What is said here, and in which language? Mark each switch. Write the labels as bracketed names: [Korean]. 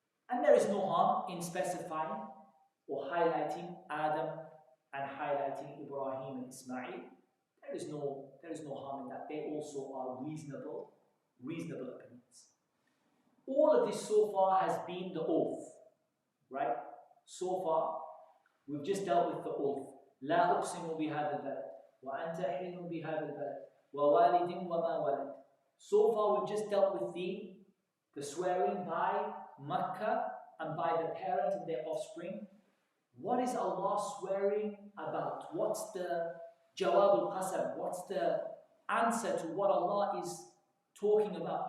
[English] And there is no harm in specifying or highlighting Adam and highlighting Ibrahim and Ismail. There is no harm in that. They also are reasonable opinions. All of this so far has been the oath, right? So far, we've just dealt with the oath. [Arabic] لا أقسم بهذا البلد وأنت حل بهذا البلد ووالد وما ولد. [English] So far, we've just dealt with the swearing by Makkah and by the parent and their offspring. What is Allah swearing about? What's the Jawab al-Qasam? What's the answer to what Allah is talking about?